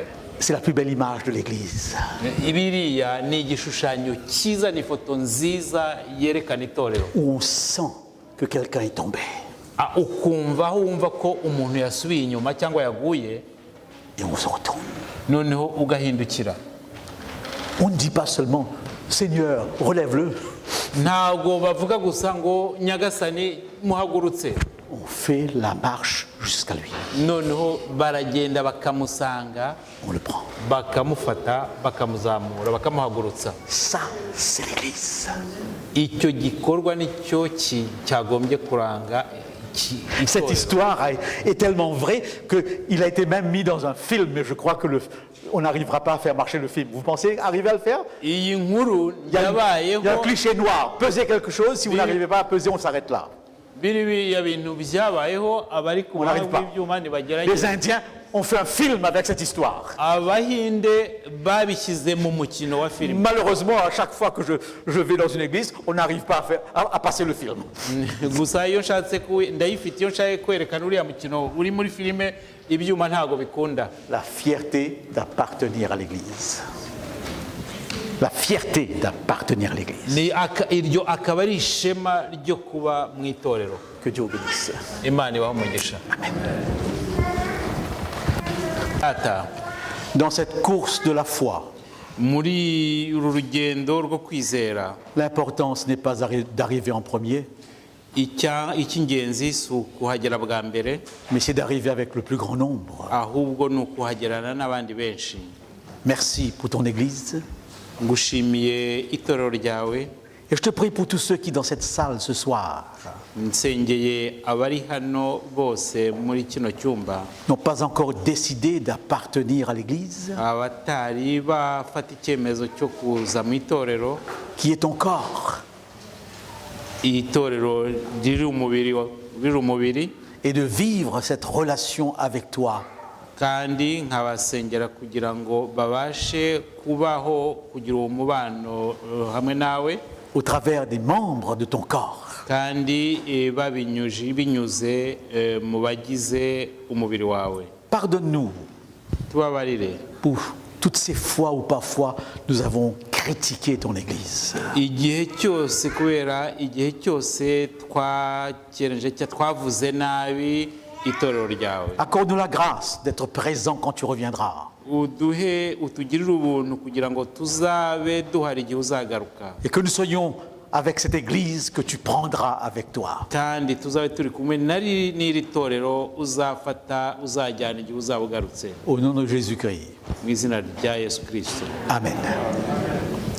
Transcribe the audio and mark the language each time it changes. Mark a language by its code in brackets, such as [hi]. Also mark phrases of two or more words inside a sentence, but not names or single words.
[fr] C'est la plus belle image de l'Église. [rw] Biriya ni igishushanyo cyiza, ni ifoto nziza yerekana itorero, [fr] Où on sent que quelqu'un est tombé. [rw] ukumva wumva ko umuntu yasubiye inyuma cyangwa yaguye, [fr] Et on se retourne. [rw] noneho ugahindukira. [fr] On ne dit pas seulement Seigneur, relève-le. [rw] Ntabwo bavuga gusa ngo nyagasani muhagurutse, [fr] On fait la marche jusqu'à lui. [rw] noneho baragenda bakamusanga, [fr] On le prend. [rw] bakamufata, bakamuzamura, bakamuhagurutsa. [fr] Ça, c'est l'Église. [rw] Icyo gikorwa nicyo cyagombye kuranga [fr] Cette [rw] itorero. [fr] histoire est tellement vraie qu'il a été même mis dans un film, mais je crois que on n'arrivera pas à faire marcher le film. Vous pensez arriver à le faire? [rw] Iyi nkuru [fr] Il y a [rw] yabayeho, [fr] un cliché noir. Pesez quelque chose, si vous Oui. n'arrivez pas à peser, on s'arrête là. [rw] biriya bintu byabayeho, abari ku [fr] On n'arrive [rw] buhanga [fr] pas. [rw] bw'ibyuma [fr] Les [rw] ntibagerageza. [fr] Indiens ont fait un film avec cette histoire. [rw] Abahinde babishyize mu mukino wa filime. [fr] Malheureusement, à chaque fois que je vais dans une église, on n'arrive pas à passer le film. [rw] gusa iyo nshatse ndayifite, iyo nshaka kwerekana uriya mukino uri muri filime, ibyuma ntabwo bikunda. [fr] La fierté d'appartenir à l'Église. La fierté d'appartenir à l'Église. [rw] Iryo akaba ari ishema ryo kuba mu itorero. [fr] Que Dieu vous bénisse. [rw] Imana ibahe umugisha. Ata, [fr] Dans cette course de la foi, [rw] muri uru rugendo rwo kwizera, [fr] l'importance n'est pas d'arriver en premier, [rw] icy'ingenzi si ukuhagera bwa mbere, [fr] mais c'est d'arriver avec le plus grand nombre. [rw] ahubwo ni ukuhagerana n'abandi benshi. [fr] Merci pour ton Église. [rw] Ngushimiye itorero ryawe, [fr] Et je te prie pour tous ceux qui dans cette salle ce soir [rw] nsengeye abari hano bose muri kino cyumba [fr] n'ont pas encore décidé d'appartenir à l'Église, [rw] abatari bafata icyemezo cyo kuza mu itorero, [fr] qui est ton corps, [rw] itorero riri umubiri, [fr] et de vivre cette relation avec toi. [rw] kandi nkabasengera kugira ngo babashe kugira uwo mubano hamwe nawe, [fr] au travers des membres de ton corps. [rw] kandi binyuze mu bagize umubiri wawe. [fr] Pardonne-nous [rw] Tubabarire [fr] pour toutes ces fois où parfois nous avons critiqué ton Église. [rw] igihe cyose, kubera igihe cyose twakereje cyangwa twavuze nabi itorero ryawe. [fr] Accorde-nous la grâce d'être présent quand tu reviendras. [rw] utugirire ubuntu kugira ngo tuzabe duhari igihe uzagaruka, [fr] Et que nous soyons avec cette Église que tu prendras avec toi. [rw] kandi tuzabe turi kumwe n'iri torero uzajyana igihe uzaba ugarutse, [fr] Au nom de Jésus-Christ. [rw] mu izina rya Yesu Kristo. Amen.